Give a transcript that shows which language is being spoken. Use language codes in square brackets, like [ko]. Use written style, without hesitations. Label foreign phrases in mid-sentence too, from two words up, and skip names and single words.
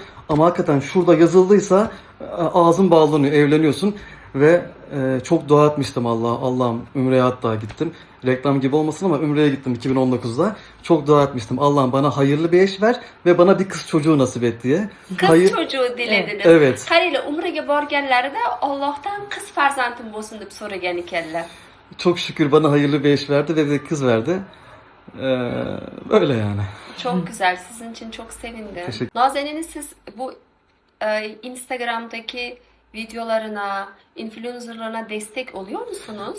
[tr] Ama hakikaten şurada yazıldıysa ağzım bağlanıyor, evleniyorsun. Ve çok dua etmiştim Allah'ım Ümre'ye hatta gittim. Reklam gibi olmasın ama Ümre'ye gittim 2019'da. Çok dua etmiştim. Allah'ım bana hayırlı bir eş ver ve bana bir kız çocuğu nasip et diye. Kız çocuğu dilediniz. Evet. [uz] Qariyle umraga borganlarida Allohdan qiz farzandim bo'lsin deb so'ragan ekanlar. [tr] Çok şükür bana hayırlı bir eş verdi ve bir de kız verdi. Böyle yani. Çok güzel. Sizin için çok sevindim. Teşekkür- Nazenin'in siz bu Instagram'daki videolarına, influencerlarına destek oluyor musunuz?